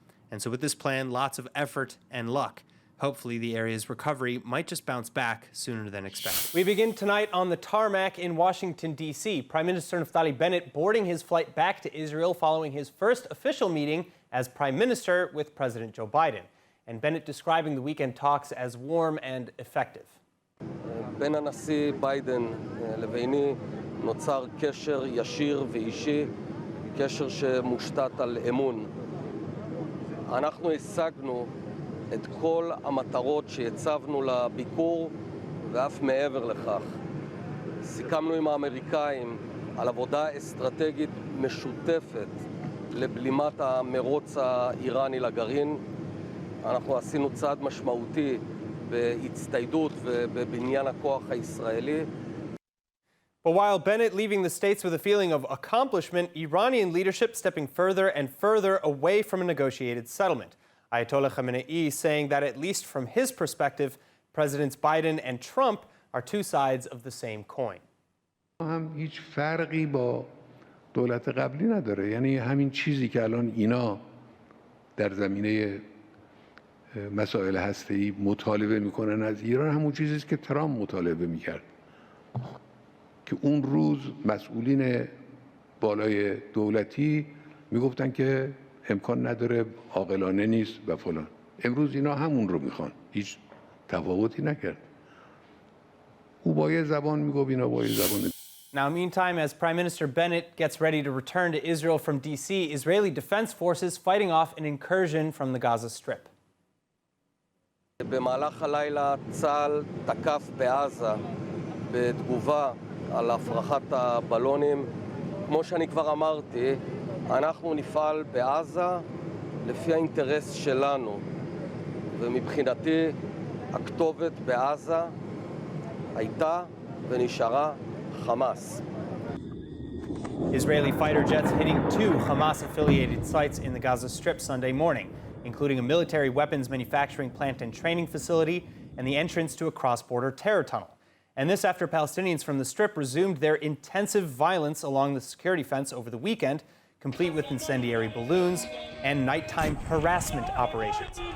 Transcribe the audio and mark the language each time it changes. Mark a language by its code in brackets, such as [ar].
[en] And so with this plan, lots of effort and luck. Hopefully, the area's recovery might just bounce back sooner than expected. We begin tonight on the tarmac in Washington, D.C. Prime Minister Naftali Bennett boarding his flight back to Israel following his first official meeting as Prime Minister with President Joe Biden. And Bennett describing the weekend talks as warm and effective. [he] בין הנשיא ביידן לביני נוצר קשר ישיר ואישי, קשר שמושתת על אמון. אנחנו השגנו את כל המטרות שהצבנו לביקור ואף מעבר לכך. סיכמנו עם האמריקאים על עבודה אסטרטגית משותפת לבלימת המרוץ האיראני לגרעין. אנחנו עשינו צעד משמעותי בהצטיידות ובבניין הכוח הישראלי. [en] But while Bennett leaving the States with a feeling of accomplishment, Iranian leadership stepping further and further away from a negotiated settlement. Ayatollah Khamenei saying that, at least from his perspective, Presidents Biden and Trump are two sides of the same coin. [fa] هم هیچ فرقی با دولت قبلی نداره. یعنی همین چیزی که الان اینا در زمینه مسائل هسته‌ای مطالبه میکنن از ایران همون چیزی است که ترامپ مطالبه میکرد که اون روز مسئولین بالای دولتی میگفتن که امکان نداره، عاقلانه نیست و فلان. امروز اینا همون رو میخوان، هیچ تفاوتی نکرد. او با یه زبان میگفت، اینا با یه زبان. [en] Now, meantime, as Prime Minister Bennett gets ready to return to Israel from D.C., Israeli defense forces fighting off an incursion from the Gaza Strip. [he] במהלך הלילה צה"ל תקף בעזה בתגובה על הפרחת הבלונים. כמו שאני כבר אמרתי, אנחנו נפעל בעזה לפי האינטרס שלנו, ומבחינתי הכתובת בעזה הייתה ונשארה חמאס. [en] Israeli fighter jets hitting 2 Hamas-affiliated sites in the Gaza Strip Sunday morning, including a military weapons manufacturing plant and training facility and the entrance to a cross-border terror tunnel. And this after Palestinians from the Strip resumed their intensive violence along the security fence over the weekend, complete with incendiary balloons and nighttime harassment operations.